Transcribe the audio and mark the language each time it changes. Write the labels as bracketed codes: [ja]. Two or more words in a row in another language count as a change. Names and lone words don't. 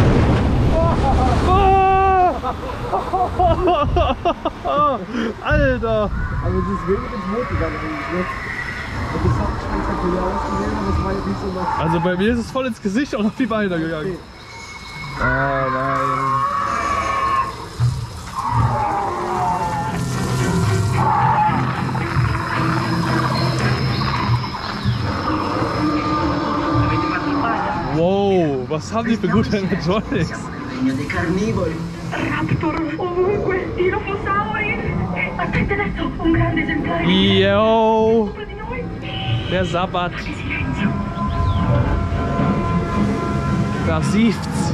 [de] Oh. Alter! Also es ist wenig ins Boot gegangen eigentlich jetzt. Und das hat spektakulär ausgesehen, aber es war jetzt nicht so was. Also bei mir ist es voll ins Gesicht und auf die Beine gegangen. Ah nein. [it] Avete fatto il bagno? [de] Wow, was haben die für gute Animatronics? [it] Siamo nel regno dei carnivori. Raptor ovunque, dinofosauri! Aspetta adesso, un grande esemplare! Yo, Sopra di noi! [de] der Sabbat. [it] Che silenzio! [de] Da sieft's.